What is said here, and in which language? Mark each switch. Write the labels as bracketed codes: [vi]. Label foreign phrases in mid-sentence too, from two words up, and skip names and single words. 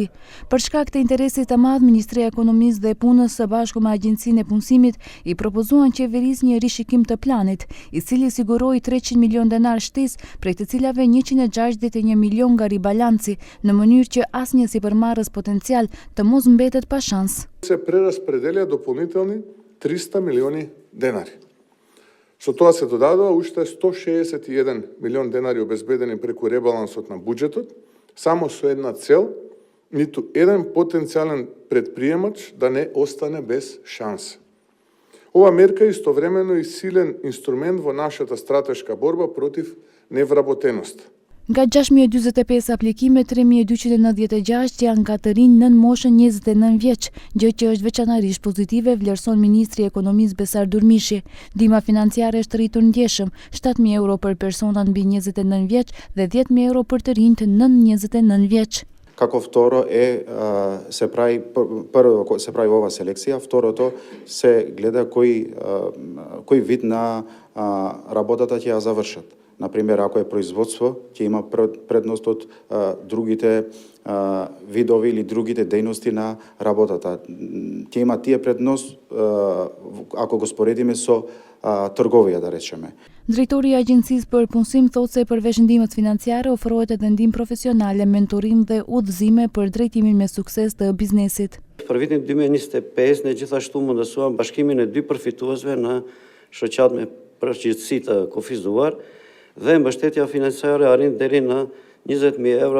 [sq] Për shkak të interesit të madh, Ministria e Ekonomisë dhe Punës së bashku me Agjencinë e Punësimit i propozuan qeverisë një rishikim të planit, i cili siguroi 300 milion denar shtesë, prej të cilave 161 milion nga ribalanci, në mënyrë që asnjë sipërmarrës potencial të mos mbetet pa shans. [mk] Се прераспределија дополнителни 300 милиони денари. Со тоа се додадува уште 161 милион денари обезбедени преку ребалансот на буџетот, само со една цел, ниту еден потенцијален предприемач да не остане без шанса. Ова мерка е истовремено и силен инструмент во нашата стратешка борба против невработеноста. [sq] Nga 6.045 aplikime, 3.296 janë nga të rinj nën moshën 29 vjeç, gjë që është veçanërisht pozitive, vlerëson Ministri i Ekonomisë Besar Durmishi. Ndihma financiare është rritur ndjeshëm, 7.000 euro për personat mbi 29 vjeç dhe 10.000 euro për të rinjt nën 29 vjeç. [mk] Како второ се прави ова селекција, второто се гледа кој вид на работата ќе ја завршат. Например, ако е производство, ќе има предност од другите видови или другите дејности на работата. Ќе има тие предност ако го споредиме со трговија, да речеме. [sq] Drejtori i Agjencisë për Punësim thotë se përveç ndihmës financiare ofrohet edhe ndihmë profesionale, mentorim dhe udhëzime për drejtimin me sukses të biznesit. Për vitin 2025 ne gjithashtu mundësuam bashkimin e 2 përfituesve në shoqat me përgjegjësi të kufizuar dhe mbështetja financiare arrin deri në 20.000 euro.